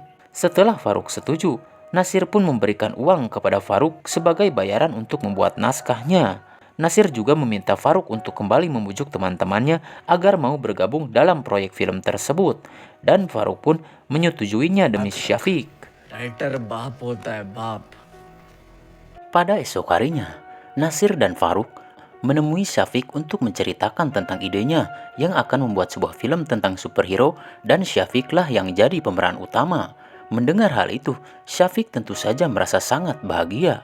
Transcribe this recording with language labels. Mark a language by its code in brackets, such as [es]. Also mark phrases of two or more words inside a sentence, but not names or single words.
[id] Setelah Faruk setuju, Nasir pun memberikan uang kepada Faruk sebagai bayaran untuk membuat naskahnya. Nasir juga meminta Faruk untuk kembali membujuk teman-temannya agar mau bergabung dalam proyek film tersebut. Dan Faruk pun menyetujuinya demi Syafiq. [hi] राइटर बाप होता है बाप. [id] Pada esok harinya, Nasir dan Faruk menemui Syafiq untuk menceritakan tentang idenya yang akan membuat sebuah film tentang superhero dan Syafiqlah yang jadi pemeran utama. Mendengar hal itu, Syafiq tentu saja merasa sangat bahagia.